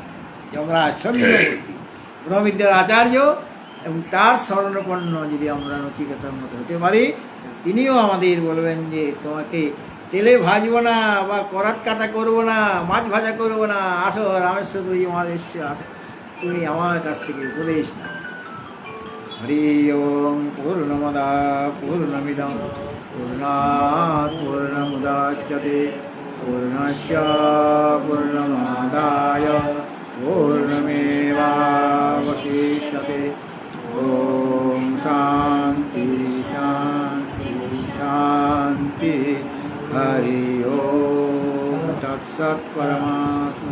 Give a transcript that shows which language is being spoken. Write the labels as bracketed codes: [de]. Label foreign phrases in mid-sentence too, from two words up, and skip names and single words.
[bn] যমরাজ সন্ন্যাসী, ব্রহ্মবিদ্যার আচার্য, এবং তার শরণাপন্ন যদি আমরা নচিকেতার মতো হতে পারি, তিনিও আমাদের বলবেন যে তোমাকে তেলে ভাজবো না, বা করাত কাটা করবো না, মাছ ভাজা করবো না, আসো রামেশ্বরী আমার এসছে, আসো তুমি আমার কাছ থেকে উপদেশ নাও। [sa] হরি ওম পূর্ণমদা পূর্ণমিদং পূর্ণাৎ পূর্ণমুদাচ্যতে পূর্ণস্য পূর্ণমাদায় পূর্ণমেবাবশিষ্যতে। ওম শান্তি শান্তি শান্তি। হরি ওম তৎসৎ। পরমা